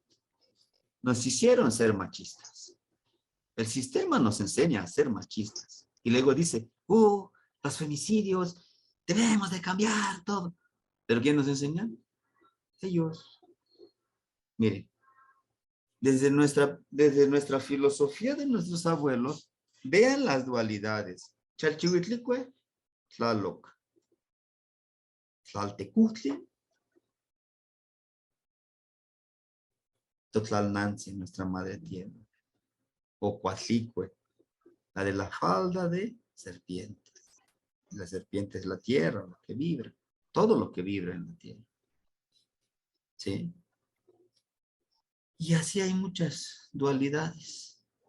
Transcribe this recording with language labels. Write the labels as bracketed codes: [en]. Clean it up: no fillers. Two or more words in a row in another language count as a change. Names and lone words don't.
[es] Nos hicieron ser machistas. El sistema nos enseña a ser machistas. Y luego dice, los femicidios, debemos de cambiar todo. ¿Pero quién nos enseña? Ellos. Miren, desde nuestra filosofía de nuestros abuelos, vean las dualidades. Chalchihuitlicue, Tlaloc. Tlaltecuhtli, Totlalnanzi, nuestra madre tierra. O Coatlicue, la de la falda de serpientes. La serpiente es la tierra, lo que vibra. Todo lo que vibra en la tierra. ¿Sí? Y así hay muchas dualidades.